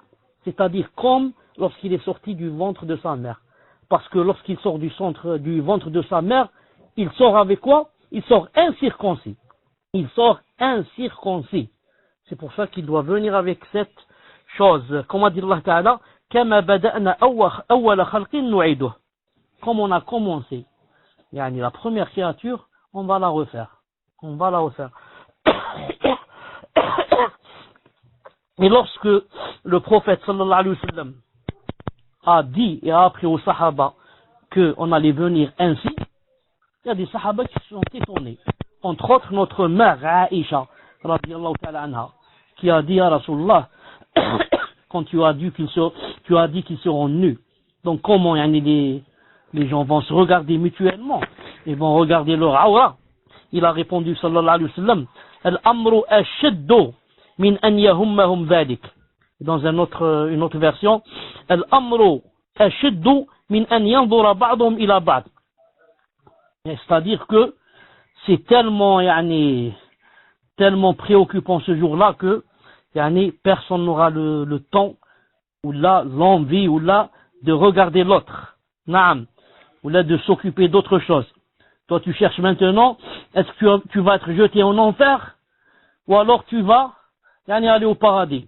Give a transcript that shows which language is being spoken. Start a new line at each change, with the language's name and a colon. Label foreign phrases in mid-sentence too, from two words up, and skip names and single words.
French: C'est-à-dire comme lorsqu'il est sorti du ventre de sa mère. Parce que lorsqu'il sort du ventre de sa mère, il sort avec quoi? Il sort incirconcis. C'est pour ça qu'il doit venir avec cette chose. Comme a dit
Arabic: الله تعالى, كَمَا بَدَأْنَا أَوَّلَ خَلْقٍ نُعِيدُهُ.
French: Comme on a commencé, la première créature, on va la refaire. Et lorsque le prophète
Arabic: صلى الله عليه وسلم
French: a dit et a appris aux sahaba qu'on allait venir ainsi, il y a des sahaba qui se sont étonnés. Entre autres, notre mère Aïcha,
Arabic: رضي الله تعالى عنها,
French: qui a dit à Rasulullah, quand tu as dit qu'ils seront nus, donc comment les gens vont se regarder mutuellement, ils vont regarder leur aura. Il a répondu
Arabic: صلى الله عليه وسلم, الأمر أشد من أن يهمهم ذلك.
French: Dans une autre version,
Arabic: الأمر أشد من أن ينظر بعضهم إلى بعض.
French: C'est-à-dire que c'est tellement préoccupant ce jour-là que personne n'aura le temps ou l'envie ou de regarder l'autre. Naam. Ou là de s'occuper d'autre chose. Toi tu cherches maintenant, est-ce que tu vas être jeté en enfer ou alors tu vas aller au paradis?